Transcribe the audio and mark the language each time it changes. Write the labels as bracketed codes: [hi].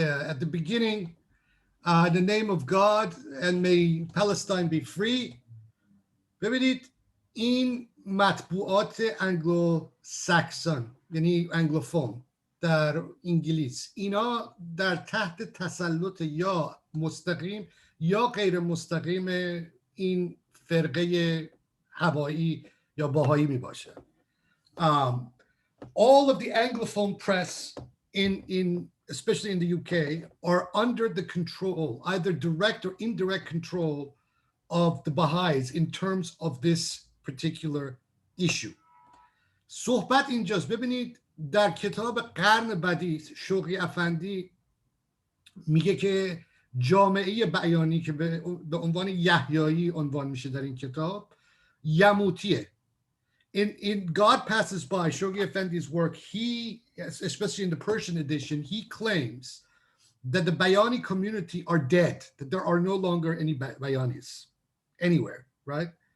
[en] At the beginning, in the name of God, and may Palestine be free. [fa] ببینید این مطبوعات انگلو ساکسون یعنی انگلوفون در انگلیس، اینا در تحت تسلط یا مستقیم یا غیر مستقیم این فرقه هبایی یا باهایی می باشه. [en] All of the Anglophone press in especially in the UK are under the control, either direct or indirect control of the Baha'is in terms of this particular issue. [fa] صحبت اینجاست. ببینید در کتاب قرن بدیع شوقی افندی میگه که جامعه بیانی که به عنوان یحیایی عنوان میشه در این کتاب یموتیه. [en] In God Passes By, Shoghi Effendi's work, he, especially in the Persian edition, he claims that the Bayani community are dead, that there are no longer any Bayanis anywhere, right?